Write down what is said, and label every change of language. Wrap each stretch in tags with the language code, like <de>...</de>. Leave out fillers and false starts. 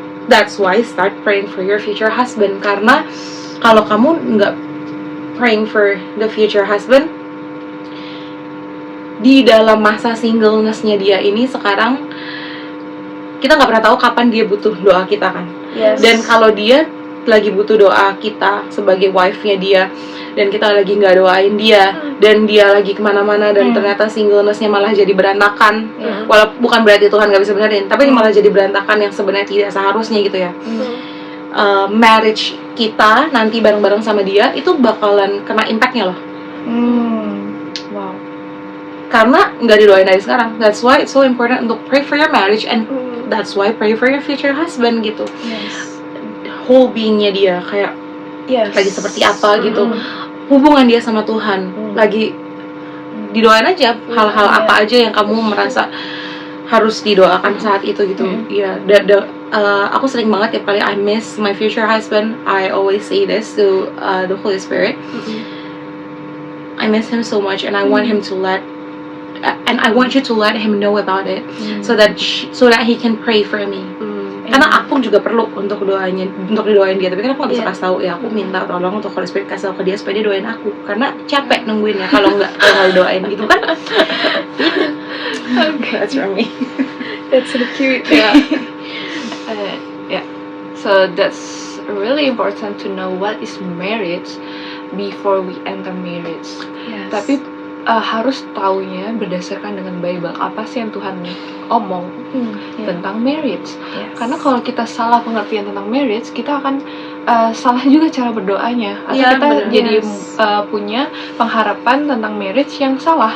<en>That's why start praying for your future husband.</en> <id>Karena kalau kamu nggak</id> <en>praying for the future husband,</en> <id>di dalam masa singleness-nya dia ini sekarang, kita nggak pernah tahu kapan dia butuh doa kita kan. Dan kalau dia lagi butuh doa kita sebagai wife-nya dia, dan kita lagi nggak doain dia, dan dia lagi kemana-mana, dan ternyata singleness-nya malah jadi berantakan. Walaupun bukan berarti Tuhan nggak bisa benerin, tapi malah jadi berantakan yang sebenarnya tidak seharusnya gitu ya. Marriage kita nanti bareng-bareng sama dia itu bakalan kena impact-nya loh.</id> <en>Wow.</en> <id>Karena nggak didoain dari sekarang.</id> <en>That's why it's so important untuk pray for your marriage, and that's why pray for your future husband gitu. Yes. Whole being-</en> <id>nya dia kayak lagi seperti apa gitu, hubungan dia sama Tuhan lagi didoain aja, hal-hal apa aja yang kamu merasa harus didoakan saat itu gitu. Ya, aku sering banget tiap kali</id> <en>I miss my future husband, I always say this to the Holy Spirit. I miss him so much, and I want him to I want you to let him know about it, so that he can pray for me.</en> <id>Karena aku juga perlu untuk didoain dia, tapi kan aku nggak bisa kasih tahu ya. Aku minta tolong untuk Holy Spirit kasih tahu ke dia supaya dia doain aku, karena capek nungguinnya kalau nggak doain gitu kan.</id> <en>That's for me. That's so cute. Yeah. So that's really important to know what is marriage before we enter marriage. Yes.</en> <id>Tapi harus taunya berdasarkan dengan Bible, apa sih yang Tuhan omong tentang marriage. Karena kalau kita salah pengertian tentang marriage, kita akan salah juga cara berdoanya, atau kita jadi punya pengharapan tentang marriage yang salah.</id>